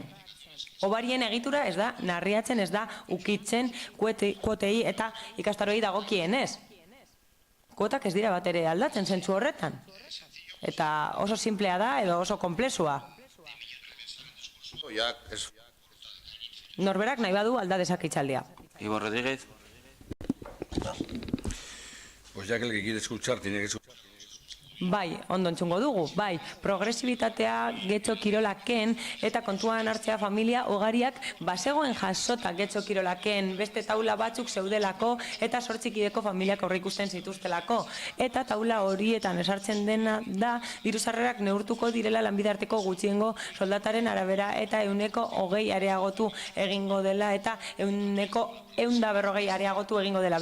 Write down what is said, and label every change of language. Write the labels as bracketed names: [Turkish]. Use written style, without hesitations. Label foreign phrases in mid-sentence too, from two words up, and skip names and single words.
[Basque] Obarien egitura ez da narriatzen, ez da ukitzen kuotei eta ikastaroei dagokienez. Kuotak ez dira bat ere aldatzen zentzu horretan. Eta oso simplea da edo oso komplexua. Norberak nahi badu alda dezake hitzaldia. Ivo Rodríguez. [Spanish] Pues ya que el que quiere escuchar tiene que escuchar. [Basque] Bai, ondo entzungo dugu, bai, progresibitatea Getxo Kirolaken eta kontuan hartzea familia ugariak bazegoen jasota Getxo Kirolaken beste taula batzuk zeudelako eta 8 kideko familiak aurreikusten zituztelako. Eta taula horietan esartzen dena da diru-sarrerak neurtuko direla lanbide arteko gutxiengo soldataren arabera eta 120 areagotu egingo dela eta 140 areagotu egingo dela.